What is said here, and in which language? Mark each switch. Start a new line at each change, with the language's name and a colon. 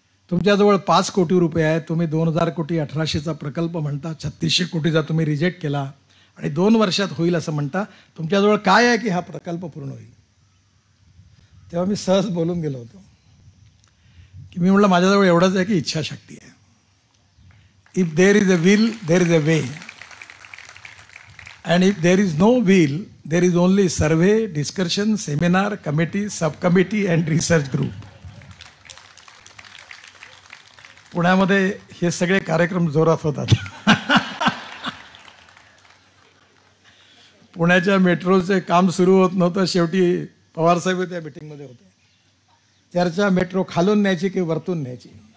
Marathi: तुमच्याजवळ 5 कोटी रुपये आहे, तुम्ही 2000 कोटी 1800चा प्रकल्प म्हणता, 3600 कोटीचा तुम्ही रिजेक्ट केला आणि 2 वर्षात होईल असं म्हणता. तुमच्याजवळ काय आहे की हा प्रकल्प पूर्ण होईल. तेव्हा मी सहज बोलून गेलो होतो की मी म्हटलं माझ्याजवळ एवढंच आहे की इच्छाशक्ती आहे.
English: If there is a will there is a way. And if there is no will, there is only survey, discussion, seminar, committee, subcommittee and research group.
Marathi: पुण्यामध्ये हे सगळे कार्यक्रम जोरात होतात. पुण्याच्या मेट्रोचे काम सुरू होत नव्हतं, शेवटी पवारसाहेब त्या मीटिंगमध्ये होते. चर्चा मेट्रो खालून न्यायची की वरतून न्यायची.